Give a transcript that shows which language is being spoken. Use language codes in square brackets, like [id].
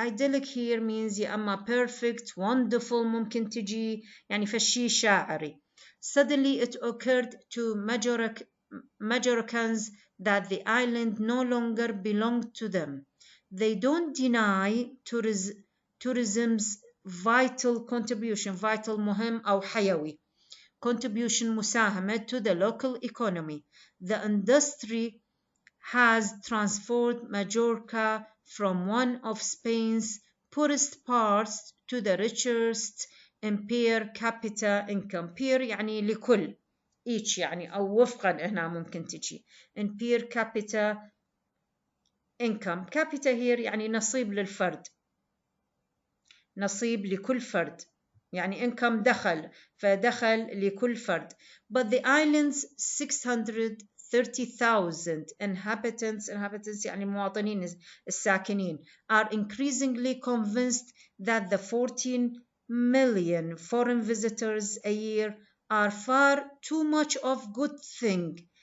[en] Idyllic here means [ar] يا أما [en] perfect, wonderful, [ar] ممكن تجي يعني فشي شاعري. [en] Suddenly it occurred to Majorcans that the island no longer belonged to them. They don't deny tourism's vital contribution, vital [ar] مهم أو حيوي, [en] contribution [ar] مساهمة [en] to the local economy. The industry has transformed Majorca from one of Spain's poorest parts to the richest in per capita income. [ar] Per يعني لكل, each يعني أو وفقا هنا ممكن تجي. [en] In per capita income. [ar] Capita here يعني نصيب للفرد. نصيب لكل فرد. يعني income دخل, فدخل لكل فرد. [en] But the island's 630,000 inhabitants [ar] يعني مواطنين الساكنين [en] are increasingly convinced that the 14 million foreign visitors a year are far too much of good thing.